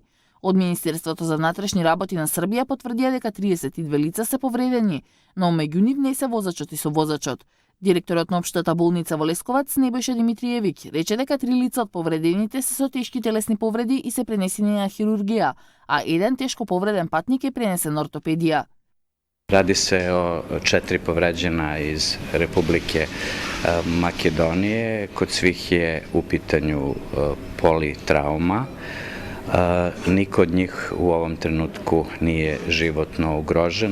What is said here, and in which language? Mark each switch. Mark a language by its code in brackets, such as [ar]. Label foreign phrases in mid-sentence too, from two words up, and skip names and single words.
[mk] Од Министерството за внатрешни работи на Србија потврдија дека 32 лица се повредени, но меѓу нив не се возачот и совозачот. Директорот на општата болница во Лесковац Небојша Димитриевиќ рече дека 3 лица од повредените се со тешки телесни повреди и се пренесени на хирургија, а 1 тешко повреден патник е пренесен на ортопедија. [sr] Radi se o 4 povređena iz Republike Makedonije. Kod svih je u pitanju politrauma. Niko od njih u ovom trenutku nije životno ugrožen.